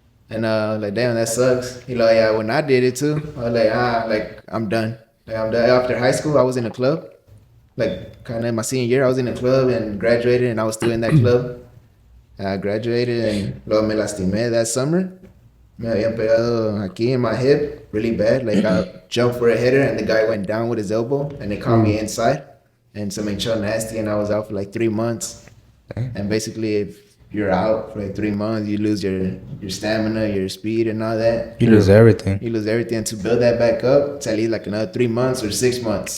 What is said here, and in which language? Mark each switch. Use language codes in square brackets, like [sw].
[en] And like damn, that sucks. He like yeah, when I did it too, I was like I'm done. Like I'm done. After high school, I was in a club. Like kind of my senior year, I was in a club and graduated, and I was still in that club. I graduated and [es] luego me lastimé [en] that summer. [es] Me había pegado aquí [en] in my hip really bad. Like I jumped for a header and the guy went down with his elbow and they caught me inside. And so made sure nasty and I was out for like 3 months. And basically if you're out for like 3 months, you lose your stamina, your speed and all that. You lose everything. You lose everything. To build that back up, it's at least like another 3 months or 6 months.